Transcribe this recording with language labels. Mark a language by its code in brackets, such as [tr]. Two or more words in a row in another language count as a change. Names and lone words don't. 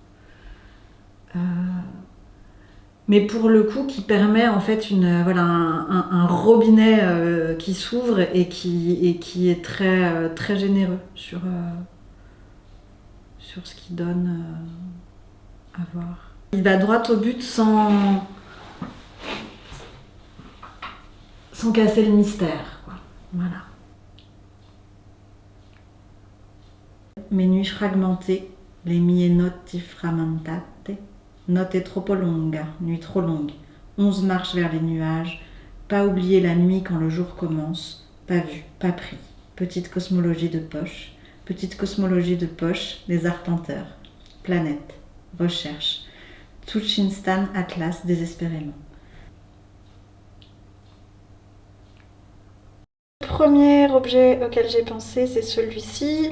[fr] Mais pour le coup, qui permet en fait un robinet qui s'ouvre et qui est très généreux sur ce qu'il donne à voir. Il va droit au but sans casser le mystère, quoi. Voilà. Mes nuits fragmentées, [it] le mie notti frammentate. Notte troppo lunga, [fr] nuit trop longue. 11 marches vers les nuages. Pas oublier la nuit quand le jour commence. Pas vu, pas pris. Petite cosmologie de poche. Petite cosmologie de poche des arpenteurs. Planète. Recherche. Tsuchinstan Atlas désespérément. Le premier objet auquel j'ai pensé, c'est celui-ci.